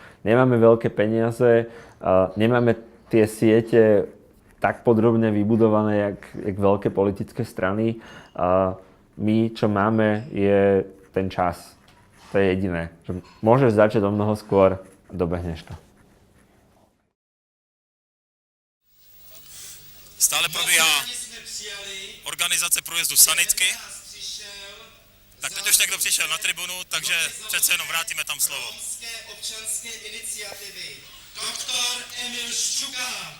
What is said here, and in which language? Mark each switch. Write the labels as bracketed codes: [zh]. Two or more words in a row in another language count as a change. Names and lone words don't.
[sk] Nemáme veľké peniaze, nemáme tie siete tak podrobne vybudované, jak veľké politické strany. My, čo máme, je ten čas. To je jediné. Že môžeš začať o mnoho skôr a dobehneš to. [cs] Stále probíhá organizace průjezdu sanitky. Tak teď už někdo přišel na tribunu, takže přece jenom vrátíme tam slovo. Občanské iniciativy. Doktor Emil Šťuka.